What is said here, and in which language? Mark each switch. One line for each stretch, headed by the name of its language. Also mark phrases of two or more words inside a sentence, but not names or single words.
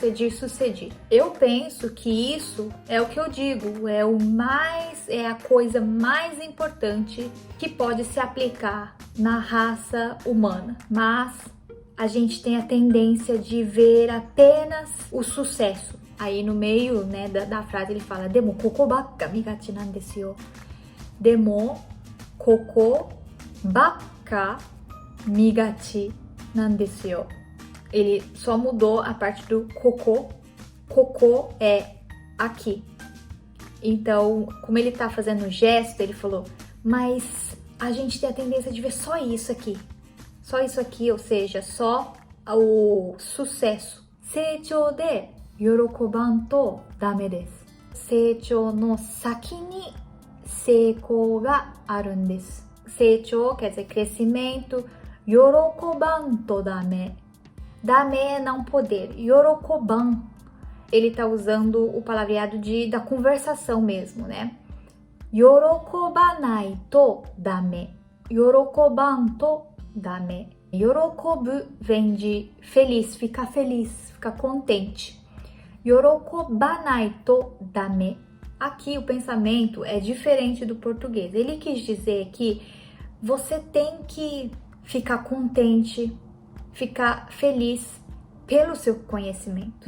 Portuguese: Eu penso que isso é o que eu digo, é a coisa mais importante que pode se aplicar na raça humana. Mas a gente tem a tendência de ver apenas o sucesso. Aí no meio, né, da frase ele fala
Japanese: でもここばっか見がちなんですよ. でもここばっか見がちなんですよ.
Portuguese: Ele só mudou a parte do koko. Koko é aqui. Então, como ele tá fazendo o gesto, ele falou, mas a gente tem a tendência de ver só isso aqui. Só isso aqui, ou seja, só o sucesso.
Japanese: Seichou de 喜ばんとダメです。成長の先に成功があるんです。
Portuguese: 成長 quer dizer crescimento.
Japanese: 喜ばんとダメ.
Portuguese: Dame é não poder.
Japanese: 喜ばん.
Portuguese: Ele tá usando o palavreado da conversação mesmo, né?
Japanese: 喜ばないとダメ. 喜ばんとダメ.
Portuguese: 喜ぶ vem de feliz, ficar contente.
Japanese: 喜ばないとダメ.
Portuguese: Aqui o pensamento é diferente do português. Ele quis dizer que você tem que ficar contente, ficar feliz pelo seu conhecimento.